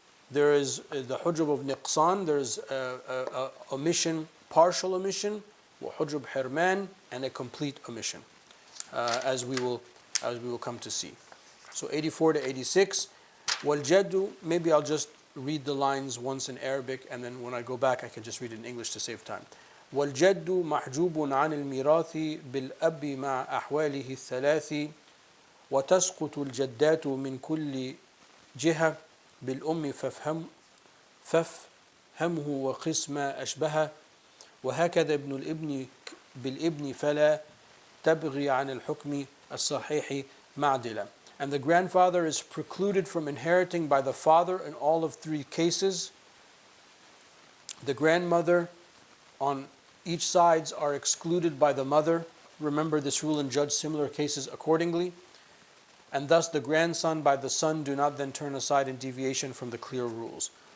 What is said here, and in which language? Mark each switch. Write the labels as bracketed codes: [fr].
[en] There is the hujub of niqsan, there is omission, partial omission, hujub hirman, and a complete omission, as we will come to see. So 84 to 86. Wal-jaddu, maybe I'll just read the lines once in Arabic, and then when I go back I can just read it in English to save time. [ar] وَالْجَدُّ مَحْجُوبٌ عَنِ الْمِيرَاثِ بِالْأَبِّ مَعَ أَحْوَالِهِ الثَّلَاثِ وتسقط الجدات من كل جهة بالأم فافهمه وقس ما أشبهه وهكذا ابن الابن بالابن فلا تبغي عن الحكم الصحيح معدلا. [en] And the grandfather is precluded from inheriting by the father in all of three cases. The grandmother on each sides are excluded by the mother. Remember this rule and judge similar cases accordingly. And thus the grandson by the son do not then turn aside in deviation from the clear rules.